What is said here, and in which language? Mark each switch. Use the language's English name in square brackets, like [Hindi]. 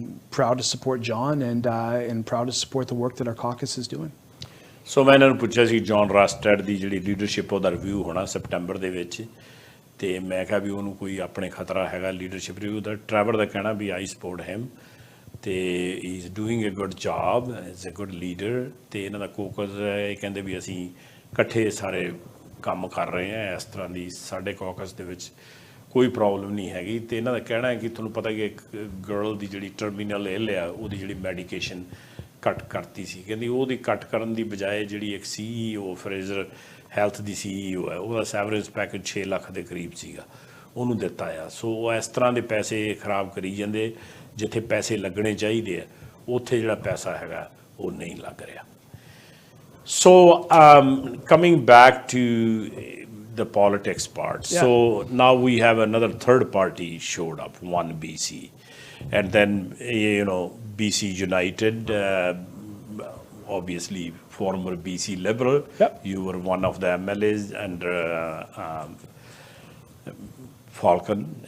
[English] Proud to support John and proud to support the work that our caucus is doing. [Punjabi] ਸੋ ਮੈਂ ਇਹਨਾਂ ਨੂੰ ਪੁੱਛਿਆ ਸੀ John Rustad ਦੀ ਜਿਹੜੀ leadership ਉਹਦਾ ਰਿਵਿਊ ਹੋਣਾ ਸੈਪਟੈਂਬਰ ਦੇ ਵਿੱਚ ਅਤੇ ਮੈਂ ਕਿਹਾ ਵੀ ਉਹਨੂੰ ਕੋਈ ਆਪਣੇ ਖਤਰਾ ਹੈਗਾ ਲੀਡਰਸ਼ਿਪ ਰਿਵਿਊ ਦਾ ਟਰੈਵਰ ਦਾ ਕਹਿਣਾ ਵੀ [English] I support him [Punjabi] ਅਤੇ [English] he is doing a good job is a good leader [Punjabi] ਅਤੇ ਇਹਨਾਂ ਦਾ ਕੋਕਸ ਇਹ ਕਹਿੰਦੇ ਵੀ ਅਸੀਂ ਇਕੱਠੇ ਸਾਰੇ ਕੰਮ ਕਰ ਰਹੇ ਹਾਂ ਇਸ ਤਰ੍ਹਾਂ ਦੀ ਸਾਡੇ ਕੋਕਸ ਦੇ ਵਿੱਚ ਕੋਈ ਪ੍ਰੋਬਲਮ ਨਹੀਂ ਹੈਗੀ ਅਤੇ ਇਹਨਾਂ ਦਾ ਕਹਿਣਾ ਹੈ ਕਿ ਤੁਹਾਨੂੰ ਪਤਾ ਕਿ ਇੱਕ ਗਰਲ ਦੀ ਜਿਹੜੀ ਟਰਮੀਨਲ ਇਲ ਆ ਉਹਦੀ ਜਿਹੜੀ ਮੈਡੀਕੇਸ਼ਨ ਕੱਟ ਕਰਤੀ ਸੀ ਕਹਿੰਦੀ ਉਹਦੀ ਕੱਟ ਕਰਨ ਦੀ ਬਜਾਏ ਜਿਹੜੀ ਇੱਕ CEO ਫਰੇਜ਼ਰ ਹੈਲਥ ਦੀ CEO ਹੈ ਉਹਦਾ ਸੈਵਰੈਂਸ ਪੈਕੇਜ 6 ਲੱਖ ਦੇ ਕਰੀਬ ਸੀਗਾ ਉਹਨੂੰ ਦਿੱਤਾ ਆ ਸੋ ਇਸ ਤਰ੍ਹਾਂ ਦੇ ਪੈਸੇ ਖਰਾਬ ਕਰੀ ਜਾਂਦੇ ਜਿੱਥੇ ਪੈਸੇ ਲੱਗਣੇ ਚਾਹੀਦੇ ਆ ਉੱਥੇ ਜਿਹੜਾ ਪੈਸਾ ਹੈਗਾ ਉਹ ਨਹੀਂ ਲੱਗ ਰਿਹਾ ਸੋ [English] Coming back to the politics part. Yeah. So now we have another third party showed up, one BC. And then, BC United, obviously former BC Liberal. Yep. You were one of the MLAs under Falcon.